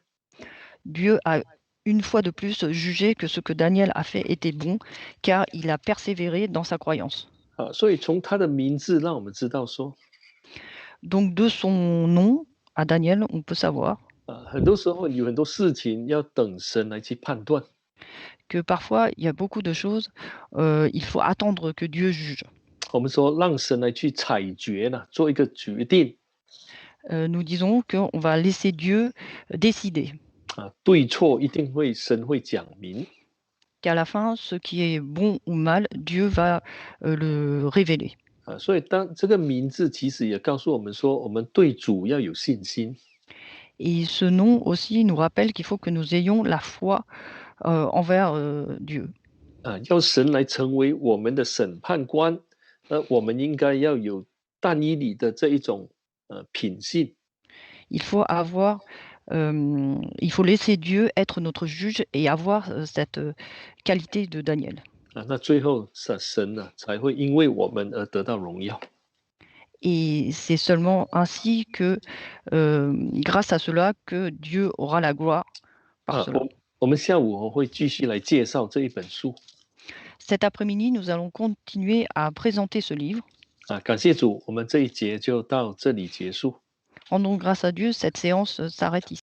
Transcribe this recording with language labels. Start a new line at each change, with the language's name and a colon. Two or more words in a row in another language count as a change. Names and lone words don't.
French: Dieu a une fois de plus jugé que ce que Daniel a fait était bon, car il a persévéré dans sa croyance.
Chinese: 所以从他的名字让我们知道说
French: Donc de son nom à Daniel, on peut savoir
Chinese: 很多时候有很多事情要等神来去判断
French: que parfois il y a beaucoup de choses, il faut attendre que Dieu juge.
Chinese: 我们说让神来去裁决呢，做一个决定
French: Nous disons qu'on va laisser Dieu décider,
Chinese: 对错一定会神会讲明
French: qu'à la fin, ce qui est bon ou mal, Dieu va le révéler.
Chinese: 所以当这个名字其实也告诉我们说，我们对主要有信心
French: Et ce nom aussi nous rappelle qu'il faut que nous ayons la foi envers Dieu.
Chinese: 要神来成为我们的审判官，我们应该要有但以理的这一种品性
French: Il faut avoir, il faut laisser Dieu être notre juge et avoir cette qualité de Daniel.
Chinese: 那最后神呢才会因为我们而得到荣耀。
French: Et c'est seulement ainsi que, grâce à cela, que Dieu aura la gloire par cela.
Chinese: 我们下午会继续来介绍这一本书
French: Cet après-midi, nous allons continuer à présenter ce livre.
Chinese: 感谢主，我们这一节就到这里结束。
French: Rendons grâce à Dieu, cette séance s'arrête ici.